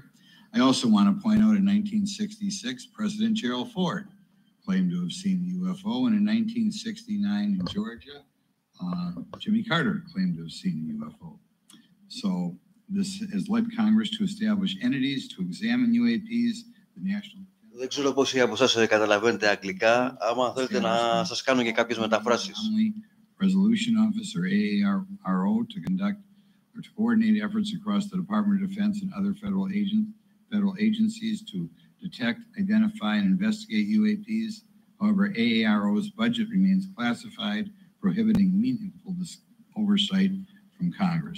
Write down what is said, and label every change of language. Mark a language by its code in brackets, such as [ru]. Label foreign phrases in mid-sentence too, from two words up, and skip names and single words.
[en] I also want to point out in 1966, President Gerald Ford claimed to have seen a UFO, and in 1969 in Georgia, Jimmy Carter claimed to have seen a UFO. So this has led Congress to establish entities to examine UAPs, the national... [el] Δεν ξέρω πόσοι από εσάς καταλαβαίνετε αγγλικά, άμα θέλετε να σας κάνω και κάποιες μεταφράσεις. [en] Resolution Office, or AARO, to conduct or to coordinate efforts across the Department of Defense and other federal agencies to detect, identify, and investigate UAPs. However, AARO's budget remains classified, prohibiting meaningful oversight from Congress.